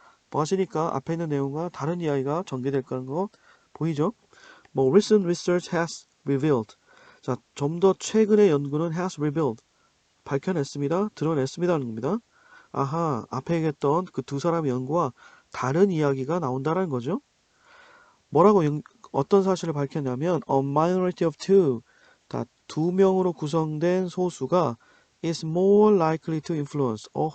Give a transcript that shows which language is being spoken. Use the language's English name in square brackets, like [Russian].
[Korean] but이니까 앞에 있는 내용과 다른 이야기가 전개될 거는 거 보이죠? [English] recent research has revealed. [Korean] 자, 좀 더 최근의 연구는 [English] has revealed. [Korean] 밝혀냈습니다. 드러냈습니다는 겁니다. 아하, 앞에 얘기했던 그 두 사람의 연구와 다른 이야기가 나온다는 거죠. 어떤 사실을 밝혔냐면 [English] a minority of two, [Korean] 두 명으로 구성된 소수가 [English] is more likely to influence.